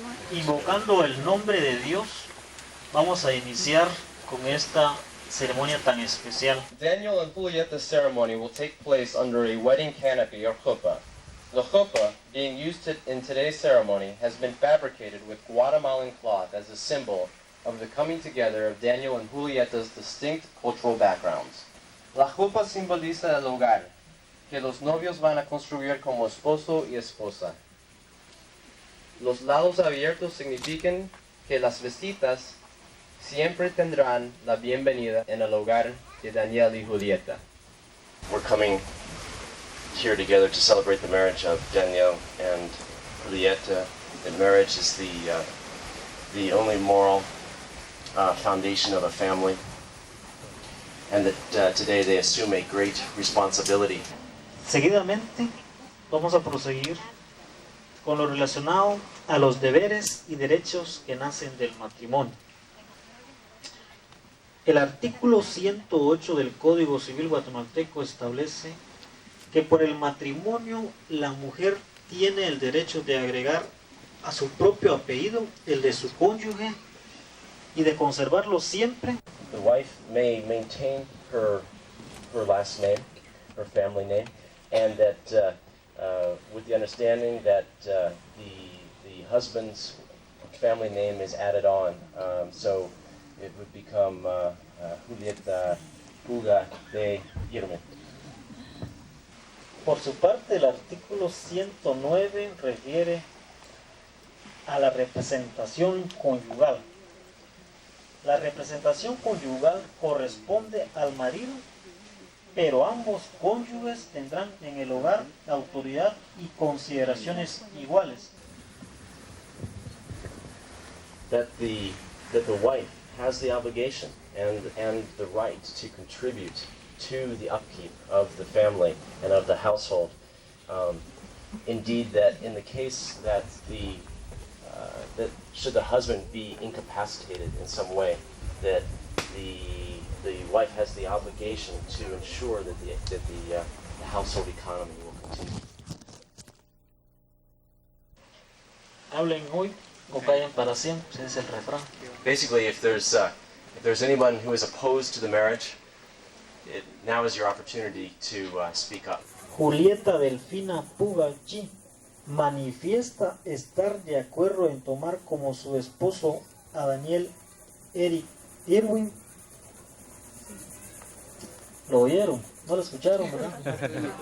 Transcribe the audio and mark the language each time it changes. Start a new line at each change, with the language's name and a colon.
Spanish: Invocando el nombre de Dios, vamos a iniciar con esta ceremonia tan especial.
English: Daniel and Julieta's ceremony will take place under a wedding canopy or chuppah. The chuppah, being used in today's ceremony, has been fabricated with Guatemalan cloth as a symbol of the coming together of Daniel and Julieta's distinct cultural backgrounds.
Spanish: La chuppah simboliza el hogar, que los novios van a construir como esposo y esposa. Los lados abiertos significan que las visitas siempre tendrán la bienvenida en el hogar de Daniel y Julieta.
English: We're coming here together to celebrate the marriage of Daniel and Julieta. And marriage is the only moral foundation of a family, and that today they assume a great responsibility.
Spanish: Seguidamente vamos a proseguir con lo relacionado a los deberes y derechos que nacen del matrimonio. El artículo 108 del Código Civil guatemalteco establece que por el matrimonio la mujer tiene el derecho de agregar a su propio apellido el de su cónyuge y de conservarlo siempre.
English: The wife may maintain her last name, her family name, and that with the understanding that the husband's family name is added on, so it would become Julieta Puga de Irme.
Spanish: Por su parte, el artículo 109 refiere a la representación conyugal. La representación conyugal corresponde al marido, pero ambos cónyuges tendrán en el hogar autoridad y consideraciones iguales.
English: That the wife has the obligation and the right to contribute to the upkeep of the family and of the household. Indeed, that in the case that that should the husband be incapacitated in some way, that the wife has the obligation to ensure that the household economy will continue.
Spanish: Hablen hoy o callen para siempre, ese es el refrán.
English: Basically, if there's anyone who is opposed to the marriage, now is your opportunity to speak up.
Spanish: Julieta Delfina Puga G manifiesta estar de acuerdo en tomar como su esposo a Daniel Eric Irwin. ¿Lo oyeron? No lo escucharon, ¿verdad?